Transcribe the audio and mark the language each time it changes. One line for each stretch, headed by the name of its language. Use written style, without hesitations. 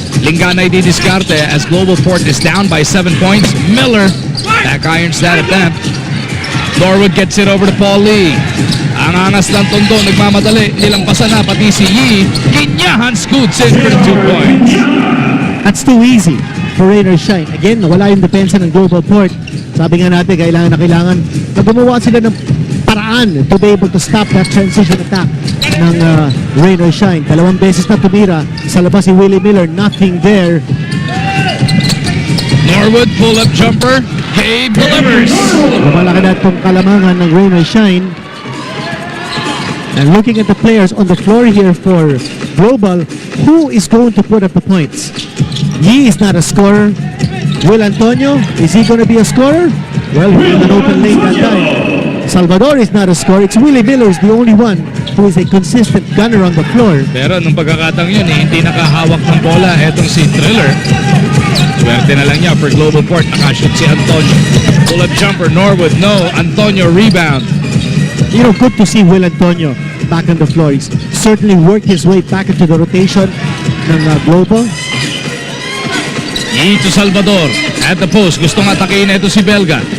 English: Linganay di diskarte as GlobalPort is down by 7 points. Miller back irons that attempt. Norwood gets it over to Paul Lee.
Filipino: Ang angas ng Tondo, nagmamadali. Nilampasan na pati si Yi.
English: Kinyahan scoots in for the 2 points. That's too easy for Rain or Shine.
Filipino: Again, nawala yung depensa ng GlobalPort. Sabi nga natin, kailangan na gumawa sila ng paraan
English: to be able to stop that transition attack
Filipino: ng Rain or Shine. 2 beses na tumira sa labas si Willie Miller.
English: Nothing there. Norwood pull-up jumper. Hey, delivers.
Filipino: Lumalaki na itong kalamangan ng Rain or Shine.
English: And looking at the players on the floor here for Global, who is going to put up the points? Yi is not a scorer. Will Antonio, is he going to be a scorer? Well, he had an open lane that time. Salvador is not a scorer. It's Willie Miller is the only one who is a consistent gunner on the floor.
Filipino: Pero nung pagkakataong yun, hindi nakahawak ng bola. Etong si Thriller. Swerte na lang niya for GlobalPort. Nakashoot si Antonio.
English: Pull-up jumper, Norwood, no. Antonio rebound. You know, good to see Will Antonio back on the floor. He's certainly worked his way back into the rotation ng Global. Yi to Salvador. At the post.
Filipino: Gustong atakin na ito si Belga.